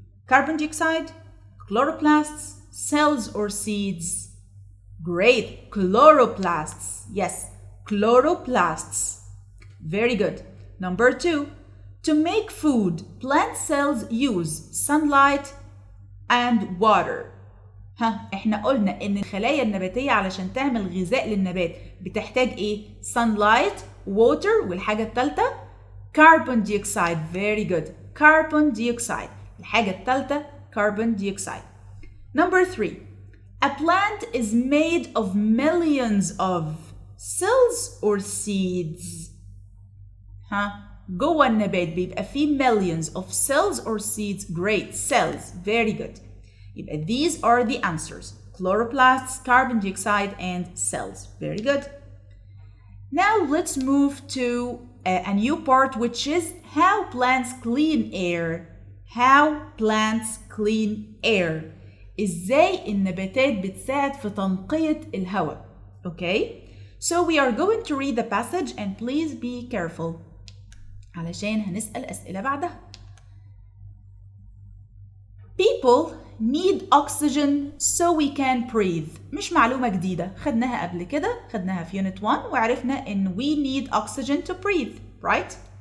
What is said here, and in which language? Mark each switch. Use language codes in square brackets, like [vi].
[en] Carbon dioxide, chloroplasts, cells, or seeds? Great. Chloroplasts. Yes, chloroplasts. Very good. Number 2. To make food, plant cells use sunlight and water. [ar] احنا قلنا ان الخلايا النباتية علشان تعمل غذاء للنبات بتحتاج ايه؟ [en] sunlight, water، [ar] والحاجة الثالثة [en] carbon dioxide. Very good. Carbon dioxide. [ar] الحاجة الثالثة [en] carbon dioxide. Number 3. A plant is made of millions of cells or seeds. [ar] جوه النبات بيبقى فيه [en] millions of cells or seeds. Great. Cells. Very good. يبقى these are the answers. Chloroplasts, carbon dioxide, and cells. Very good. Now let's move to a new part, which is how plants clean air. How plants clean air. [ar] إزاي النباتات بتساعد في تنقية الهواء. [en] Okay? So we are going to read the passage and please be careful. [ar] علشان هنسأل أسئلة بعدها. [en] People need oxygen so we can breathe. [ar] مش معلومة جديدة، خدناها قبل كده، خدناها في Unit 1 وعرفنا إن [en] we need oxygen to breathe, right?